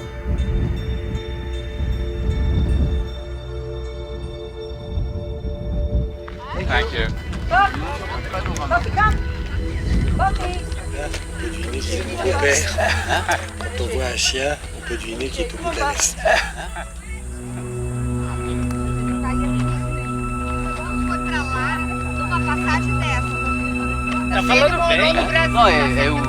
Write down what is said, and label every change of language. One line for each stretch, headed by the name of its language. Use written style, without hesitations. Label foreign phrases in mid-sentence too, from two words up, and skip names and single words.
English: Thank you.
French: On peut deviner qu'il est au vert. Quand on voit un chien, on peut deviner qu'il est au bout de la laisse.
Portuguese: Tá falando bem. Não, é o...